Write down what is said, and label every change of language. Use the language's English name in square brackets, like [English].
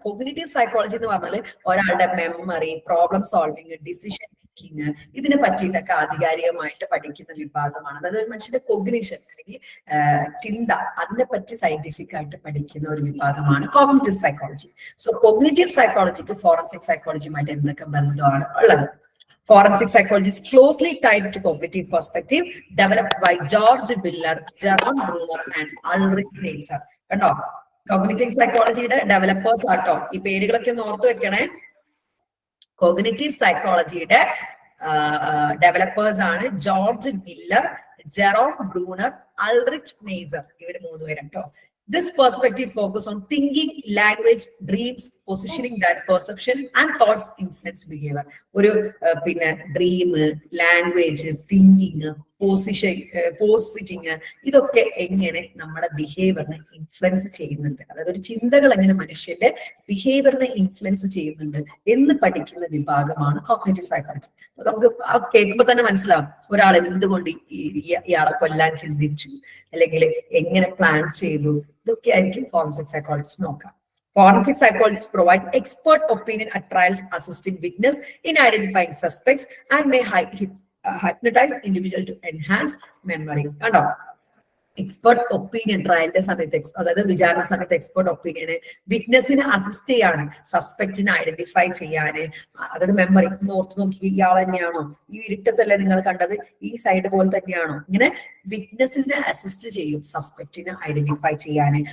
[Malayalam] Cognitive psychology എന്ന് പറഞ്ഞാൽ ഒരാളുടെ memory, problem solving, decision making, ഇതിനെ പറ്റിയിട്ടൊക്കെ ആധികാരികമായിട്ട് പഠിക്കുന്ന വിഭാഗമാണ്. അതായത് ഒരു മനുഷ്യന്റെ കൊഗ്നിഷൻ അല്ലെങ്കിൽ ചിന്ത, അതിനെ പറ്റി സയന്റിഫിക് ആയിട്ട് പഠിക്കുന്ന ഒരു വിഭാഗമാണ് cognitive psychology. So cognitive psychologic forensic സൈക്കോളജിയുമായിട്ട് എന്തൊക്കെ ബന്ധമാണ് ഉള്ളത്? [English] Forensic psychology is closely tied to cognitive perspective, developed by George Miller, Jerome Bruner, and Ulrich Neisser. [Malayalam] കണ്ടോ, കോഗ്നിറ്റീവ് സൈക്കോളജിയുടെ ഡെവലപ്പേഴ്സ് ആട്ടോ. ഈ പേരുകളൊക്കെ ഒന്ന് ഓർത്ത് വെക്കണേ. കോഗ്നിറ്റീവ് സൈക്കോളജിയുടെ ഡെവലപ്പേഴ്സ് ആണ് George Miller, Jerome Bruner, അൾറിച്ച് nicer. ഇവര് മൂന്നുപേരും കേട്ടോ. [English] This perspective focus on thinking, language, dreams, positioning that perception and thoughts influence behavior. [Malayalam] ഒരു പിന്നെ ഡ്രീം, ലാംഗ്വേജ്, തിങ്കിങ്, പോസിറ്റിങ്, ഇതൊക്കെ എങ്ങനെ നമ്മുടെ ബിഹേവിയറിനെ ഇൻഫ്ലുവൻസ് ചെയ്യുന്നുണ്ട്, അതായത് ഒരു ചിന്തകൾ എങ്ങനെ മനുഷ്യന്റെ ബിഹേവിയറിനെ ഇൻഫ്ലുവൻസ് ചെയ്യുന്നുണ്ട് എന്ന് പഠിക്കുന്ന വിഭാഗമാണ് കോഗ്നിറ്റീവ് സൈക്കോളജി. നമുക്ക് കേൾക്കുമ്പോൾ തന്നെ മനസ്സിലാവും ഒരാൾ എന്തുകൊണ്ട് ഇയാളെ കൊല്ലാൻ ചിന്തിച്ചു, അല്ലെങ്കിൽ എങ്ങനെ പ്ലാൻ ചെയ്തു. ഇതൊക്കെ ആയിരിക്കും ഫോറൻസിക് സൈക്കോളജിസ്റ്റ് നോക്കാം. [English] Forensic psychologists provide expert opinion at trials, assisting witness in identifying suspects, and may hypnotize individual to enhance memory. [Malayalam] കണ്ടോ, എക്സ്പെർട്ട് ഒപ്പീനിയൻ ട്രയലിന്റെ സമയത്ത്, അതായത് വിചാരണ സമയത്ത് എക്സ്പെർട്ട് ഒപ്പീനിയന് വിറ്റ്നസിനെ അസിസ്റ്റ് ചെയ്യാന്, സസ്പെക്റ്റിനെ ഐഡന്റിഫൈ ചെയ്യാന്, അതായത് മെമ്മറി ഓർത്ത് നോക്കി ഇയാൾ തന്നെയാണോ, ഈ ഇരുട്ടത്തല്ലേ നിങ്ങൾ കണ്ടത്, ഈ സൈഡ് പോലെ തന്നെയാണോ, ഇങ്ങനെ വിറ്റ്നസിനെ അസിസ്റ്റ് ചെയ്യും സസ്പെക്റ്റിനെ ഐഡന്റിഫൈ ചെയ്യാന്.